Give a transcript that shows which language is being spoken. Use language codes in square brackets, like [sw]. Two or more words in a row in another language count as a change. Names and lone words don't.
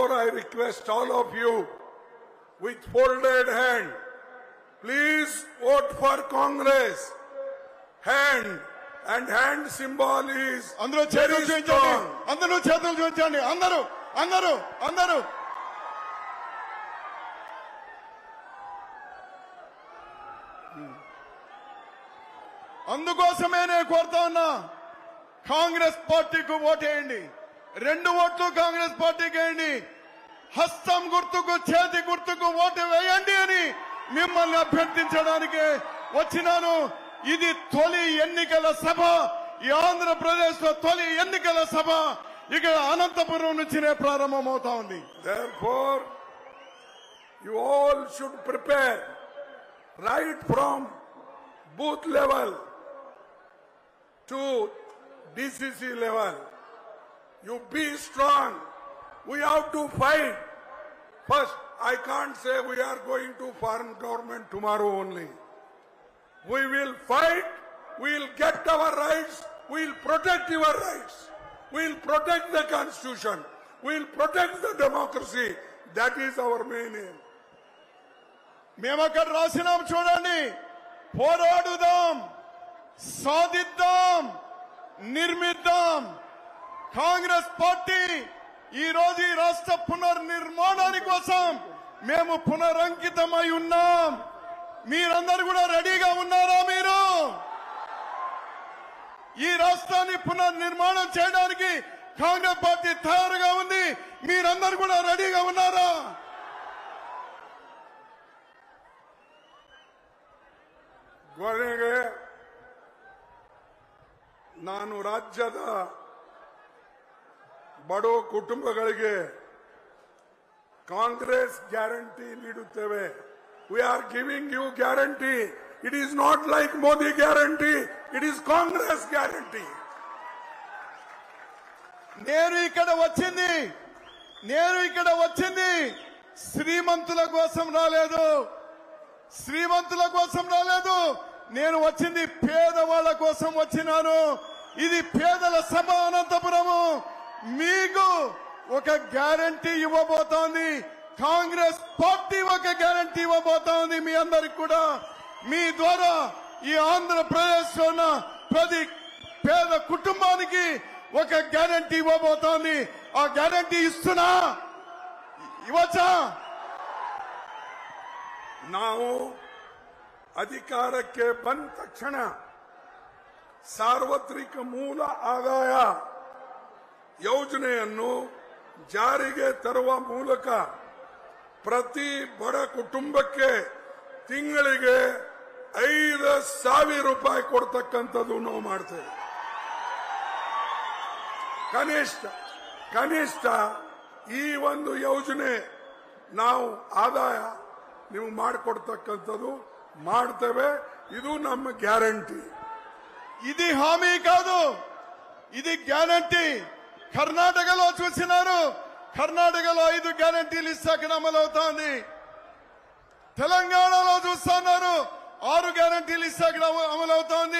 [en] request all of you with folded hand, please vote for Congress. Hand and hand symbol is very strong. [te] అందరూ చేతులు చూపించండి. అందరూ అందుకోసమే నేను కోరుతా ఉన్నా, కాంగ్రెస్ పార్టీకి ఓటేయండి. 2 ఓట్లు కాంగ్రెస్ పార్టీకి వేయండి. హస్తం గుర్తుకు, చేతి గుర్తుకు ఓటు వేయండి అని మిమ్మల్ని అభ్యర్థించడానికి వచ్చినాను. ఇది తొలి ఎన్నికల సభ. ఈ ఆంధ్రప్రదేశ్ లో తొలి ఎన్నికల సభ ఇక్కడ అనంతపురం నుంచినే ప్రారంభమవుతా ఉంది. [en] Therefore, you all should prepare right from booth level to DCC level. You be strong. We have to fight. First, I can't say we are going to form government tomorrow only. We will fight. We will get our rights. We will protect your rights. We will protect the constitution. We will protect the democracy. That is our main aim. [te] మేము అక్కడ రాసినాం చూడండి. పోరాడుదాం, సాధిద్దాం, నిర్మిద్దాం. కాంగ్రెస్ పార్టీ ఈ రోజు ఈ రాష్ట్ర పునర్నిర్మాణాని కోసం మేము పునరంకితమై ఉన్నాం. మీరందరూ కూడా రెడీగా ఉన్నారా? మీరు ఈ రాష్ట్రాన్ని పునర్నిర్మాణం చేయడానికి కాంగ్రెస్ పార్టీ తయారుగా ఉంది. మీరందరూ కూడా రెడీగా ఉన్నారా? [kn] ಕೊನೆಗೆ ನಾನು ರಾಜ್ಯದ ಬಡ ಕುಟುಂಬಗಳಿಗೆ ಕಾಂಗ್ರೆಸ್ ಗ್ಯಾರಂಟಿ ನೀಡುತ್ತೇವೆ. [en] We are giving you guarantee. It is not like Modi guarantee. It is Congress guarantee. [te] నేను ఇక్కడ వచ్చింది శ్రీమంతుల కోసం రాలేదు. నేను వచ్చింది పేదవాళ్ల కోసం వచ్చినాను. ఇది పేదల సభ అనంతపురము. మీకు ఒక గ్యారంటీ ఇవ్వబోతోంది. కాంగ్రెస్ పార్టీ ఒక గ్యారంటీ ఇవ్వబోతోంది మీ అందరికి కూడా. మీ ద్వారా ఈ ఆంధ్రప్రదేశ్ లో ఉన్న ప్రతి పేద కుటుంబానికి ఒక గ్యారంటీ ఇవ్వబోతోంది. ఆ గ్యారంటీ ఇవ్వచ్చా? [kn] ನಾವು ಅಧಿಕಾರಕ್ಕೆ ಬಂದ ತಕ್ಷಣ ಸಾರ್ವತ್ರಿಕ ಮೂಲ ಆದಾಯ ಯೋಜನೆಯನ್ನು ಜಾರಿಗೆ ತರುವ ಮೂಲಕ ಪ್ರತಿ ಬಡ ಕುಟುಂಬಕ್ಕೆ ತಿಂಗಳಿಗೆ 5,000 ರೂಪಾಯಿ ಕೊಡ್ತಕ್ಕಂಥದ್ದು ನಾವು ಮಾಡ್ತೇವೆ. ಕನಿಷ್ಠ ಈ ಒಂದು ಯೋಜನೆ ನಾವು ಆದಾಯ ನೀವು ಮಾಡಿಕೊಡ್ತಕ್ಕಂಥದ್ದು ಮಾಡ್ತೇವೆ. ಇದು ನಮ್ಮ ಗ್ಯಾರಂಟಿ. [te] ఇది హామీ కాదు, ఇది గ్యారంటీ. కర్ణాటకలో చూసినారు. కర్ణాటకలో 5 గ్యారంటీలు ఇస్తాక అమలవుతోంది. తెలంగాణలో చూస్తున్నారు 6 గ్యారంటీలు ఇస్తాక అమలవుతోంది.